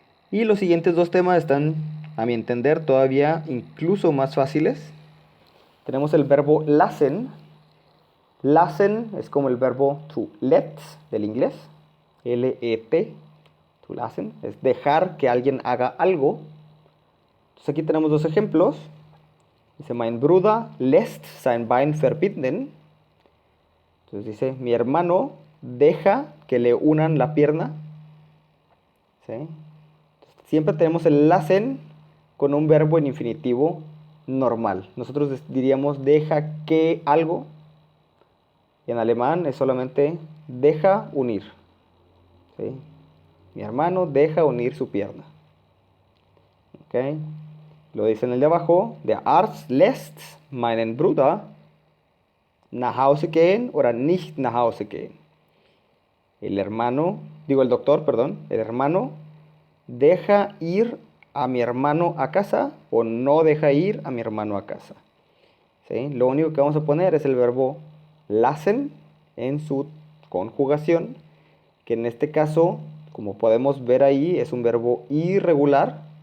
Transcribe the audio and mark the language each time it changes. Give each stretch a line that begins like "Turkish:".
Spanish: Y los siguientes 2 temas están, a mi entender, todavía incluso más fáciles. Tenemos el verbo lassen. Lassen es como el verbo to let del inglés, L-E-T, to lassen, es dejar que alguien haga algo. Entonces aquí tenemos 2 ejemplos.
German: Dice, mein Bruder lässt sein Bein verbinden.
Spanish: Entonces dice, mi hermano deja que le unan la pierna. ¿Sí? Entonces, siempre tenemos el lassen con un verbo en infinitivo normal. Nosotros diríamos deja que algo. Y en alemán es solamente deja unir. ¿Sí? Mi hermano deja unir su pierna. ¿Ok? Lo dice en el de abajo.
German: Der Arzt lässt meinen Bruder nach Hause gehen oder nicht nach Hause gehen.
Spanish: El doctor, perdón, el hermano deja ir a mi hermano a casa o no deja ir a mi hermano a casa. ¿Sí? Lo único que vamos a poner es el verbo lassen en su conjugación, que en este caso, como podemos ver ahí, es un verbo irregular.